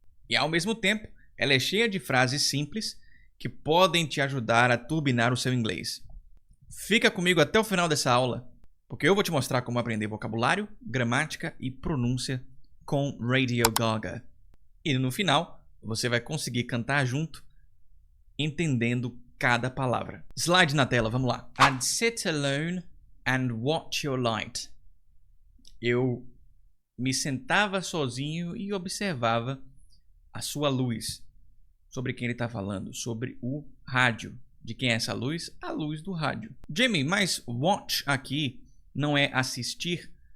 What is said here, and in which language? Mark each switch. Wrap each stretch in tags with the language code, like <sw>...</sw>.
<pt>E ao mesmo tempo, ela é cheia de frases simples que podem te ajudar a turbinar o seu inglês. Fica comigo até o final dessa aula, porque eu vou te mostrar como aprender vocabulário, gramática e pronúncia com Radio Gaga. E no final, você vai conseguir cantar junto, entendendo cada palavra. Slide na tela, vamos lá.</pt> <en>I'd sit alone and watch your light.</en> <pt>Eu me sentava sozinho e observava a sua luz. Sobre quem ele está falando? Sobre o rádio. De quem é essa luz? A luz do rádio. Jamie, mas watch aqui não é assistir?</pt>